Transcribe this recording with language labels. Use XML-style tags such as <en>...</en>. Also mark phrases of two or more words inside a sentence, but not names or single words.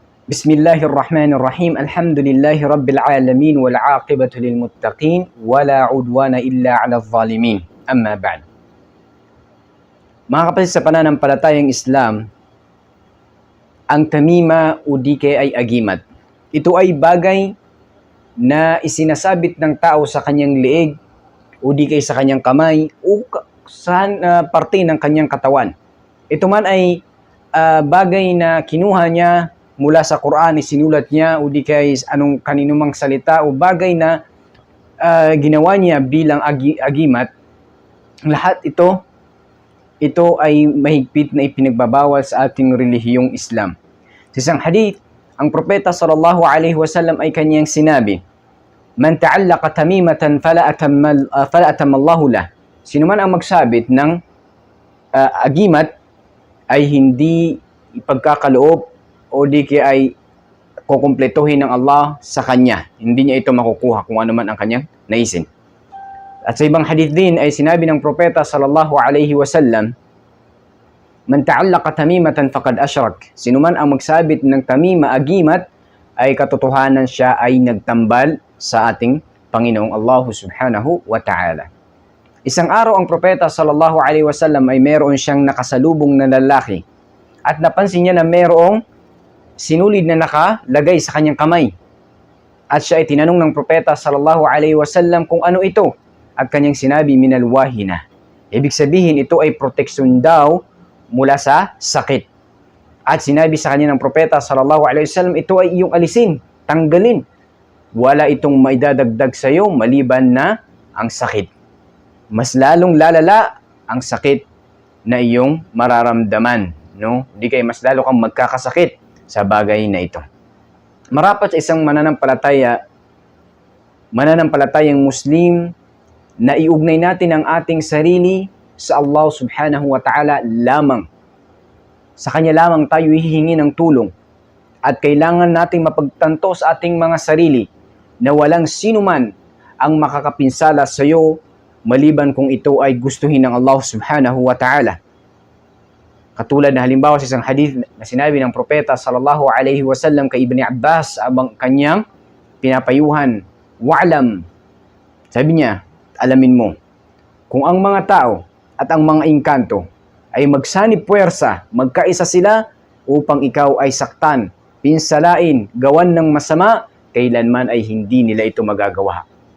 <ar>بسم الله الرحمن الرحيم. الحمد لله رب العالمين والعاقبة للمتقين ولا عدوان إلا على الظالمين. أما بعد.</ar> <tl>Mga kapatid sa pananampalatayang Islam, ang tamima o di kaya ay agimat. Ito ay bagay na isinasabit ng tao sa kanyang leeg o di kaya sa kanyang kamay o sa parte ng kanyang katawan. Ito man ay bagay na kinuha niya mula sa Quran, isinulat niya o di kaya anong kaninumang salita o bagay na ginawa niya bilang agimat. Lahat ito ay mahigpit na ipinagbabawal sa ating relihiyong Islam. Sa isang hadith, ang propeta</tl> <ar>صلى الله عليه وسلم</ar> <tl>ay kanyang sinabi,</tl> <ar>"من تعلق تميمة فلا أتم الله له."</ar> <tl>Sino man ang magsabit ng agimat ay hindi ipagkakaloob o di kaya ay kukumpletuhin ng Allah sa kanya. Hindi niya ito makukuha kung ano man ang kanyang naisin. At sa ibang hadith din ay sinabi ng propeta</tl> <ar>صلى الله عليه وسلم, "من تعلق تميمة فقد أشرك."</ar> <tl>Sino man ang magsabit ng tamima, agimat, ay katotohanan siya ay nagtambal sa ating Panginoong Allah</tl> <ar>سبحانه وتعالى.</ar> <tl>Isang araw ang propeta</tl> <ar>صلى الله عليه وسلم</ar> <tl>ay meron siyang nakasalubong na lalaki at napansin niya na merong sinulid na nakalagay sa kanyang kamay. At siya ay tinanong ng propeta</tl> <ar>صلى الله عليه وسلم</ar> <tl>kung ano ito. At kanyang sinabi,</tl> <ar>من الواهنة.</ar> <tl>Ibig sabihin, ito ay proteksyon daw mula sa sakit. At sinabi sa kanya ng propeta</tl> <ar>صلى الله عليه وسلم,</ar> <tl>ito ay iyong alisin, tanggalin. Wala itong maidadagdag sa iyo maliban na ang sakit. Mas lalong lalala ang sakit na iyong mararamdaman. No? Hindi kayo mas lalo kang magkakasakit sa bagay na ito. Marapat sa isang mananampalatayang Muslim na iugnay natin ang ating sarili sa Allah</tl> <ar>سبحانه وتعالى</ar> <tl>lamang. Sa Kanya lamang tayo hihingi ng tulong at kailangan nating mapagtanto sa ating mga sarili na walang sinuman ang makakapinsala sa iyo maliban kung ito ay gustuhin ng Allah</tl> <ar>سبحانه وتعالى.</ar> <tl>Katulad na halimbawa sa isang hadith na sinabi ng propeta</tl> <ar>صلى الله عليه وسلم</ar> <tl>kay Ibn Abbas abang kanyang pinapayuhan, wa'lam. Sabi niya, alamin mo, kung ang mga tao at ang mga engkanto ay magsanib puwersa, magkaisa sila upang ikaw ay saktan, pinsalain, gawan ng masama, kailanman ay hindi nila ito magagawa.</tl>